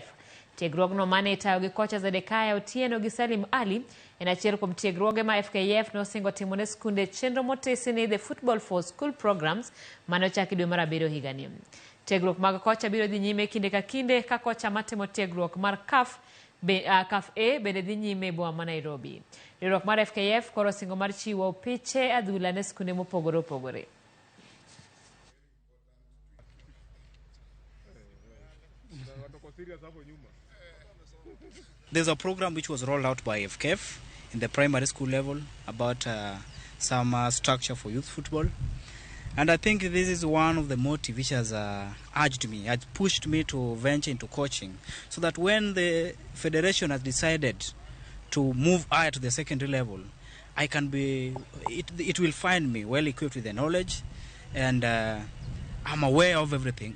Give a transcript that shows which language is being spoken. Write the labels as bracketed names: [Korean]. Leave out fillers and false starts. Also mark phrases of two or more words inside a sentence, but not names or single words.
[Luo (Kenya and Tanzania)] Tiegruok no mane itayo gi kocha Zedekaya Otieno gi Salim Ali en achiel kuom tiegruoge ma FKF nosingo timone skunde chenro motesi ni the Football for School Programs mane ochaki dwe mar 7 higani. Tiegruok mag kocha biro dhi nyime kinde ka kinde ka kocha matimo tiegruok mar CAF A bende dhi nyime boma ma Nairobi. Riwruok mar FKF koro singo mar chiwo piche adhula ne skunde mopogore opogore. [English] There's a program which was rolled out by FKF in the primary school level about some structure for youth football. And I think this is one of the motives which has has pushed me to venture into coaching, so that when the federation has decided to move higher to the secondary level, I can be, it will find me well equipped with the knowledge, and I'm aware of everything.